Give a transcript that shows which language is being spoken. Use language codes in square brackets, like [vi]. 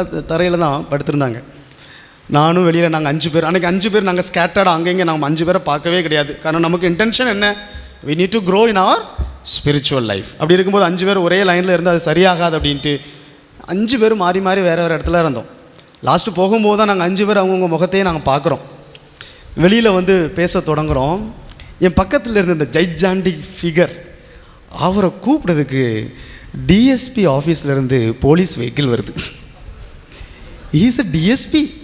[ta] தரையில் தான் படுத்திருந்தாங்க. நானும் வெளியில் நாங்கள் 5 பேர், அன்றைக்கி 5 பேர் நாங்கள் ஸ்கேட்டர்டாக அங்கங்கே நம்ம 5 பேரை பார்க்கவே கிடையாது. காரணம் நமக்கு இன்டென்ஷன் என்ன, [en] we need to grow in our spiritual life. [ta] அப்படி இருக்கும்போது 5 பேர் ஒரே லைனில் இருந்து அது சரியாகாது அப்படின்ட்டு 5 பேர் மாறி மாறி வேறு இடத்துல இருந்தோம். லாஸ்ட்டு போகும்போது தான் நாங்கள் 5 பேர் அவங்கவுங்க முகத்தையே நாங்கள் பார்க்குறோம். வெளியில் வந்து பேச தொடங்குகிறோம். என் பக்கத்தில் இருந்த இந்த ஜைஜாண்டிக் ஃபிகர், அவரை கூப்பிட்றதுக்கு டிஎஸ்பி ஆஃபீஸ்லேருந்து போலீஸ் வெஹிக்கிள் வருது. [en] Is a DSP.